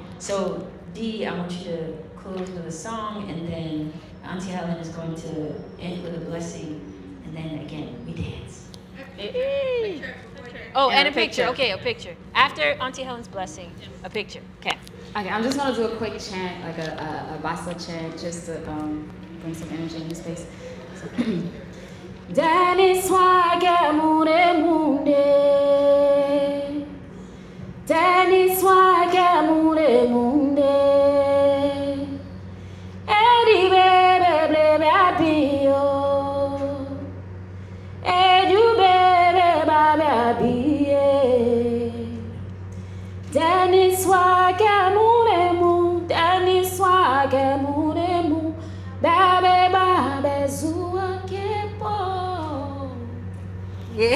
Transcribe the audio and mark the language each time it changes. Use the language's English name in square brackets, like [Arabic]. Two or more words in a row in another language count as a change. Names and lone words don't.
[English] So D, I want you to close with a song, and then Auntie Helen is going to end with a blessing, and then again we dance. Oh, and a picture. Okay, a picture. After Auntie Helen's blessing, a picture. Okay. Okay, I'm just gonna do a quick chant, like a Vasa chant, just to bring some energy in the space. So, Dani swage mure munde, Dani swage mure munde, Edi bebe blebe abio, Edu bebe babe abie, Dani swage mure mu, Dani swage mure mu, babe babe zua kepo.